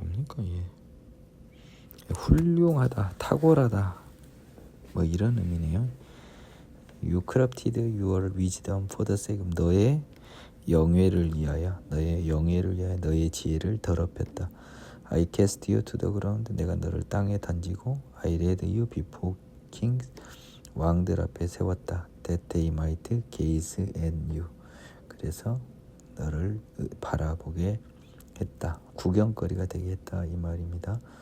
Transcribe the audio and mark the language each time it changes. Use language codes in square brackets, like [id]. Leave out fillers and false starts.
[ko] 뭡니까 얘? 훌륭하다, 탁월하다, 뭐 이런 의미네요. [en] You corrupted your wisdom for the sake of [ko] 너의 영예를 위하여, 너의 지혜를 더럽혔다. [en] I cast you to the ground. [ko] 내가 너를 땅에 던지고 [en] I led you before kings. [ko] 왕들 앞에 세웠다. [en] That they might gaze at you. [ko] 그래서 너를 바라보게 했다. 구경거리가 되게 했다 이 말입니다.